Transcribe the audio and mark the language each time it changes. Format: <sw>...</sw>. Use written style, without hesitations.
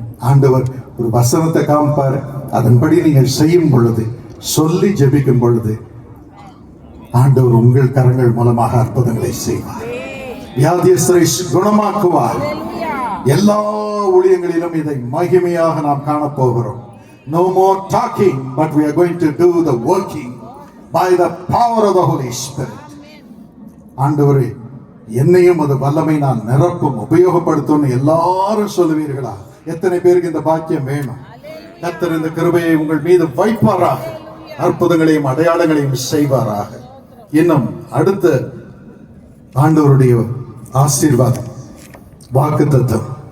<ta>ஆண்டவர் ஒரு வசனத்தை காமிப்பாரு. அதன்படி நீங்கள் செய்யும் பொழுது, சொல்லி ஜெபிக்கும் பொழுது, ஆண்டவர் உங்கள் கரங்கள் மூலமாக அற்புதங்களை செய்வார். வியாதியஸ்தரை குணமாக்குவார். எல்லா ஊழியங்களிலும் இதை மகிமையாக நாம் காணப்போகிறோம்.</ta> <en>No more talking, but we are going to do the working by the power of the Holy Spirit.</en> <ta>ஆண்டவரே, என்னையும் அது வல்லமை நான் நிரப்பும், உபயோகப்படுத்தும் எல்லாரும் சொல்லுவீர்களா? எத்தனை பேருக்கு இந்த பாக்கியம் வேணும்? கர்த்தர் இந்த கிருபையை உங்கள் மீது வைப்பாராக, அற்புதங்களையும் அடையாளங்களையும் செய்வாராக. இன்னும் அடுத்த ஆண்டவருடைய ஆசீர்வாதம், வாக்குத்தத்தம்.</ta>